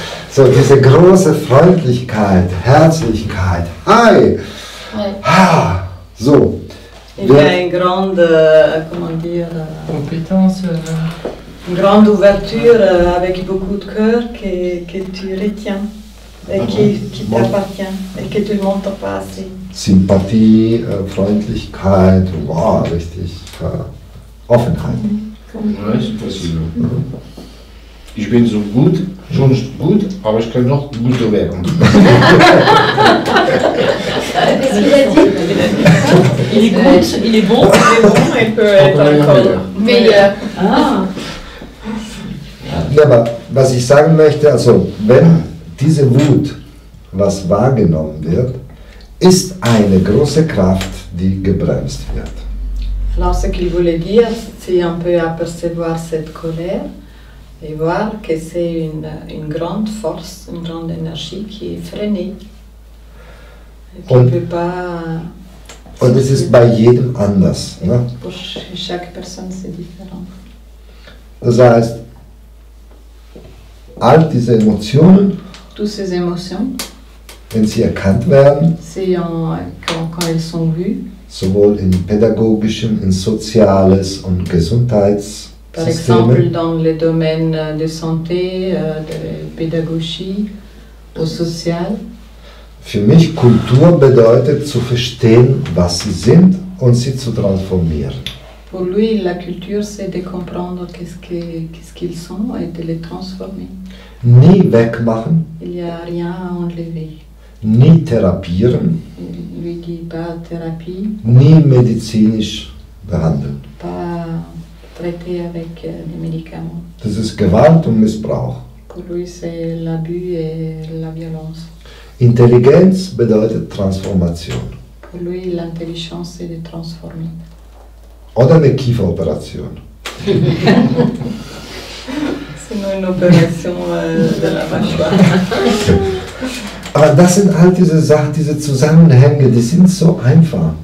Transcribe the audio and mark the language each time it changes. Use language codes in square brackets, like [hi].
[de] so, diese große Freundlichkeit, Herzlichkeit, hi, ah, so. [fr] Il y a une grande, comment dire, Compétence. une grande ouverture avec beaucoup de cœur que tu retiens et qui t'appartient et que tu ne montres pas assez. [de] Sympathie, Freundlichkeit, wow, richtig Offenheit. [fr] Ouais, c'est possible. [de] Ich bin so gut, schon gut, aber ich kann noch guter werden. [fr] Qu'est-ce qu'il a dit? Il est good, il est bon. Il peut être encore Meilleur. Ah, [de] Ja, aber was ich sagen möchte, also wenn diese Wut, was wahrgenommen wird, ist eine große Kraft, die gebremst wird. [fr] Alors ce qu'il voulait dire, c'est un peu apercevoir cette colère et voir que c'est une grande force, une grande énergie qui est freinée. Et qui ne peut pas... [de] Und es ist bei jedem anders. Ne? [fr] Pour chaque personne, c'est différent. [de] Das heißt, all diese Emotionen, [fr] Toutes ces émotions, [de] wenn sie erkannt werden, [fr] quand elles sont vues, [de] sowohl in pädagogischem, in soziales und [fr] par exemple [de] Gesundheitssystemen, [fr] dans les domaines de santé, de pédagogie, au social. [de] für mich Kultur bedeutet zu verstehen, was sie sind und sie zu transformieren. [fr] Pour lui, la culture, c'est de comprendre qu'est-ce qu'ils sont et de les transformer. [de] Nie wegmachen, [fr] Il n'y a rien à enlever. [de] nie therapieren, [fr] Il lui dit pas thérapie, [de] nie medizinisch behandeln. [fr] pas traiter avec des médicaments. [de] Das ist Gewalt und Missbrauch. [fr] Pour lui, c'est l'abus et la violence. [de] Intelligenz bedeutet Transformation. [fr] Pour lui, l'intelligence, c'est de transformer. [de] Oder eine Kieferoperation. [fr] C'est une opération de la mâchoire. [de] Aber das sind all diese Sachen, diese Zusammenhänge, die sind so einfach.